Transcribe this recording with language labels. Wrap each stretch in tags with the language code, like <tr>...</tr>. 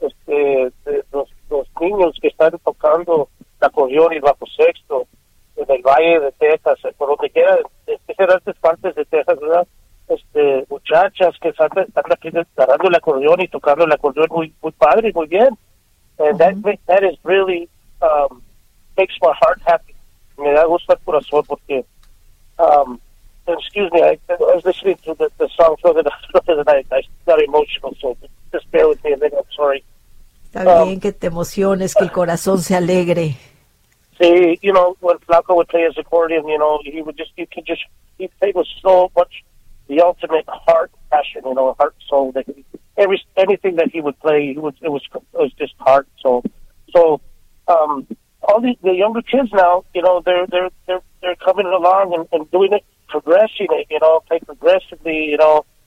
<es>Los niños que están tocando el acordeón y el bajo sexto en el Valle de Texas, por donde quiera, en diferentes partes de Texas, ¿verdad? Muchachas que están aquí tocando el acordeón y tocando el acordeón muy, muy padre, muy bien.</es> <en>And that is really makes my heart happy.</en> <es>Me da gusto el corazón porque,</es> <en>excuse me, I was listening to the song for the night. I got emotional, so just bear with me a minute, I'm sorry.</en> <es>Está bien que te emociones, que el corazón se alegre.</es> <en>Sí, you know, when Flaco would play his accordion, you know, he played with so much, the ultimate heart passion, you know, heart soul. That anything that he would play, it was just heart soul. So all the younger kids now, you know, they're coming along and doing it, progressing it, you know, play progressively, you know.</en>